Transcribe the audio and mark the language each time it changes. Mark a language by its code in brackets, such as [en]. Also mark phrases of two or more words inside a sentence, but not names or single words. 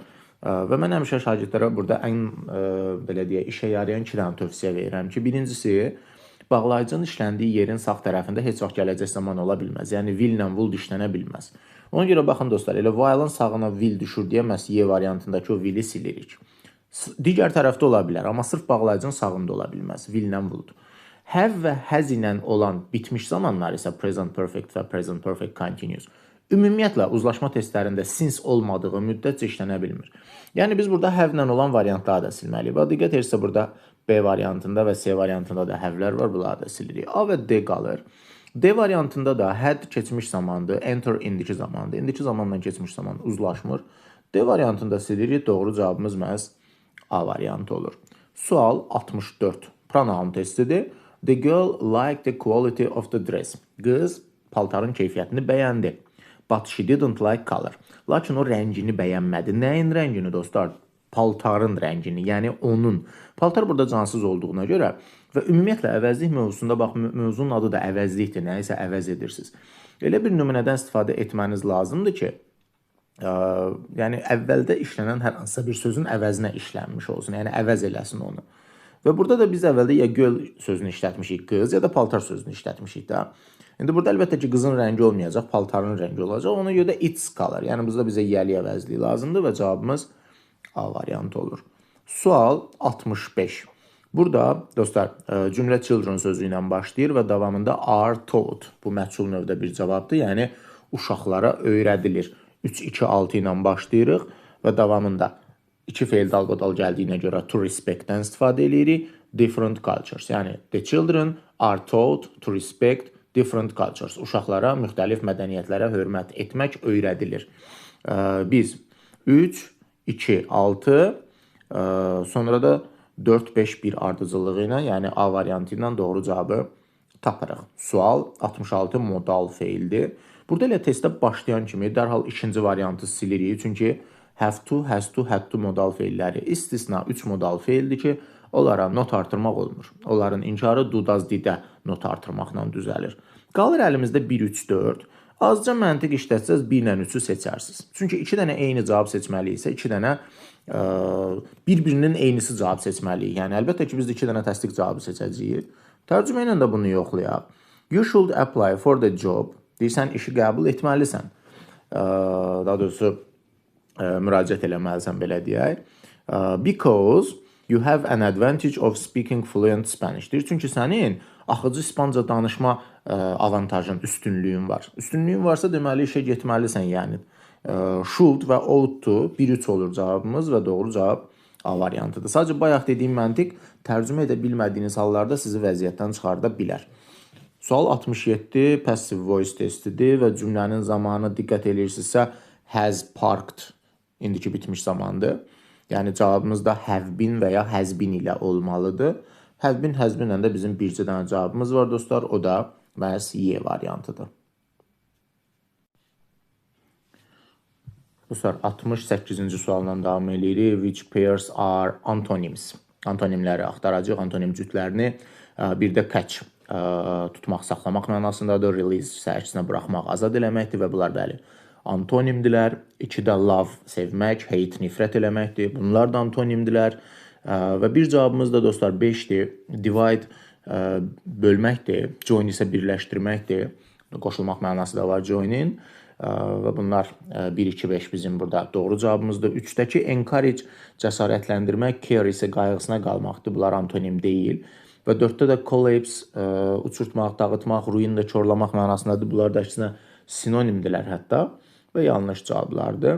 [az] Və mən həmişə şagirdlərə burada ən belə deyək, işə yarayan iki dənə tövsiyə verirəm ki, birincisi bağlayıcının işləndiyi yerin sağ tərəfində heç vaxt gələcək zaman ola bilməz. Yəni will ilə would işlənə bilməz. Ona görə baxın dostlar, elə while-ın sağına will düşür deyə məhz Y variantındakı o will-i silirik. Digər tərəfdə ola bilər, amma sırf bağlayıcının sağında ola bilməz. Will ilə would. Have və has ilə olan bitmiş zamanlar isə [en] present perfect [az] və [en] present perfect continuous. [az] Ümumiyyətlə, uzlaşma testlərində since olmadığı müddətcə işlənə bilmir. Yəni, biz burada have ilə olan variantları da silməliyik. Və diqqət edirsə, burada B variantında və C variantında da have-lər var, bunları da silirik. A və D qalır. D variantında da had keçmiş zamandır, enter indiki zamandır. İndiki zamanla keçmiş zaman uzlaşmır. D variantında silirik, doğru cavabımız məhz A variantı olur. Sual 64. Pronoun testidir. [en] The girl liked the quality of the dress. [az] Qız paltarın keyfiyyətini bəyəndi. [en] But she didn't like color. [az] Lakin o rəngini bəyənmədi. Nəyin rəngini dostlar? Paltarın rəngini, yəni onun. Paltar burada cansız olduğuna görə və ümumiyyətlə əvəzlik mövzusunda, bax, mövzunun adı da əvəzlikdir, nəyisə əvəz edirsiniz. Elə bir nümunədən istifadə etməniz lazımdır ki, yəni əvvəldə işlənən hər hansısa bir sözün əvəzinə işlənmiş olsun, yəni əvəz eləsin onu. Və burada da biz əvvəldə ya göl sözünü işlətmişik qız, ya da paltar sözünü işlətmişik də. İndi burada əlbəttə ki, qızın rəngi olmayacaq, paltarın rəngi olacaq. Ona görə də its qalır. Yəni, burada bizə yəli əvəzliyi lazımdır və cavabımız A variantı olur. Sual 65. Burada, dostlar, cümlə children sözü ilə başlayır və davamında [en] are taught. [az] Bu məchul növdə bir cavabdır. Yəni, uşaqlara öyrədilir. 3-2-6 ilə başlayırıq və davamında 2 feil dalbadal gəldiyinə görə [en] to respect- [az] dən istifadə edirik. [en] Different cultures. [az] Yəni, the children are taught to respect different cultures. Uşaqlara müxtəlif mədəniyyətlərə hörmət etmək öyrədilir. Biz 3, 2, 6, sonra da 4, 5, 1 ardıcılığı ilə, yəni A variantı ilə doğru cavabı tapırıq. Sual 66 modal feildir. Burada elə testdə başlayan kimi dərhal ikinci variantı silirik. Çünki [en] have to, has to, had to [az] modal feilləri istisna 3 modal feildir ki, onlara not artırmaq olmur. Onların inkarı [en] do, does, [az] did-ə not artırmaqla düzəlir. Qalır əlimizdə 1, 3, 4. Azca məntiq işlətsəz 1 ilə 3-ü seçərsiniz. Çünki 2 dənə eyni cavab seçməliyiksə, 2 dənə bir-birinin eynisi cavab seçməliyik. Yəni, əlbəttə ki, biz 2 dənə təsdiq cavabı seçəcəyik. Tərcümə ilə də bunu yoxlayaq. [en] You should apply for the job. [az] Deyirsən, işi qəbul etməlisən. Daha doğrusu, müraciət eləməlisən, belə deyək. [en] Because you have an advantage of speaking fluent Spanish. [az] Deyir, çünki sənin axıcı İspanca danışma avantajın, üstünlüyün var. Üstünlüyün varsa, deməli, işə getməlisən, yəni. Should və [en] ought to [az] 1-3 olur cavabımız və doğru cavab A variantıdır. Sadəcə, bayaq dediyim məntiq tərcümə edə bilmədiyiniz hallarda sizi vəziyyətdən çıxarda bilər. Sual 67 [en] passive voice [az] testidir və cümlənin zamanı diqqət edirsinizsə [en] has parked [az] indiki bitmiş zamandır. Yəni, cavabımız da [en] have been [az] və ya [en] has been [az] ilə olmalıdır. [en] Have been, has been [az] də bizim bircə dənə cavabımız var, dostlar. O da məhz Y variantıdır. Dostlar, 68-ci sualla davam edirik. [en] Which pairs are antonyms? [az] Antonimləri axtaracaq, antonim cütlərini. Bir də catch, tutmaq, saxlamaq mənasındadır. Release, səhərçisinə buraxmaq, azad eləməkdir və bunlar bəli antonimdilər. 2-də love, sevmək, hate, nifrət eləməkdir. Bunlar da antonimdilər. Və bir cavabımız da dostlar 5-dir. Divide, bölməkdir. Join isə birləşdirməkdir. Qoşulmaq mənası da var join-in. Və bunlar 1, 2, 5 bizim burada doğru cavabımızdır. 3-dəki encourage, cəsarətləndirmək, care isə qayğısına qalmaqdır. Bunlar antonim deyil. Və 4-də də collapse, uçurtmaq, dağıtmaq, ruin də korlamaq mənasındadır. Bunlar da əksinə sinonimdirlər hətta və yanlış cavablardır.